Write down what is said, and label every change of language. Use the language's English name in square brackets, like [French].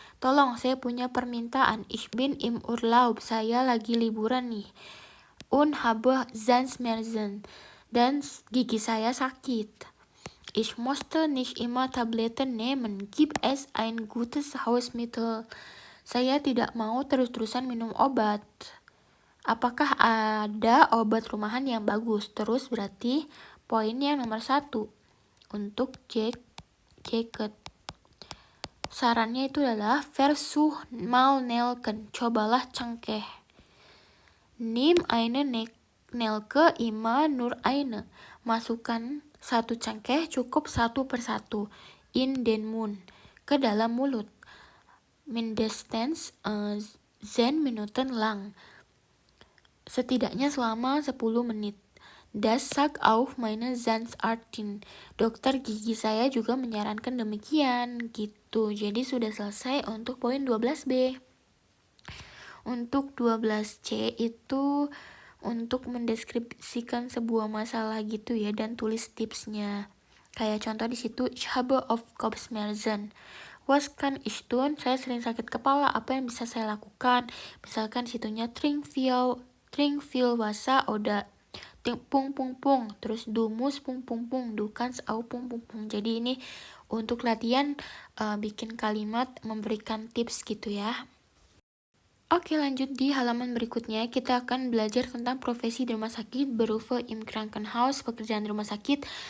[Indonesian] Tolong, saya punya permintaan. [German] Ich bin im Urlaub. [Indonesian] Saya lagi liburan nih. [German] Und habe Zahnschmerzen. [Indonesian] Dan gigi saya sakit. [German] Ich musste nicht immer Tabletten nehmen. Gibt es ein gutes Hausmittel? [Indonesian] Saya tidak mau terus-terusan minum obat. Apakah ada obat rumahan yang bagus? Terus berarti poin yang nomor 1 untuk jacket. Sarannya itu adalah [German] versuch mal Nelken. [Indonesian] Cobalah cengkeh. [German] Nimm eine Nelke immer nur eine. [Indonesian] Masukkan satu cengkeh cukup 1 per 1. [German] In den Mund. [Indonesian] Ke dalam mulut. [German] Mindestens 10 Minuten lang. [Indonesian] Setidaknya selama 10 menit. [German] Das sagt auch meine Zahnärztin. [Indonesian] Dokter gigi saya juga menyarankan demikian. Gitu. Jadi sudah selesai untuk poin 12B. Untuk 12C itu untuk mendeskripsikan sebuah masalah gitu ya, dan tulis tipsnya. Kayak contoh di situ, [German] ich habe auf Kopfschmerzen. Was kann ich tun? [Indonesian] Saya sering sakit kepala, apa yang bisa saya lakukan? Misalkan situnya [German] trink viel Wasser oder pung. [Indonesian] Terus [German] du musst pung. Du kannst auch pung. [Indonesian] Jadi ini untuk latihan bikin kalimat memberikan tips gitu ya. Oke, lanjut di halaman berikutnya kita akan belajar tentang profesi di rumah sakit, [German] Berufe im Krankenhaus, [Indonesian] pekerjaan di rumah sakit.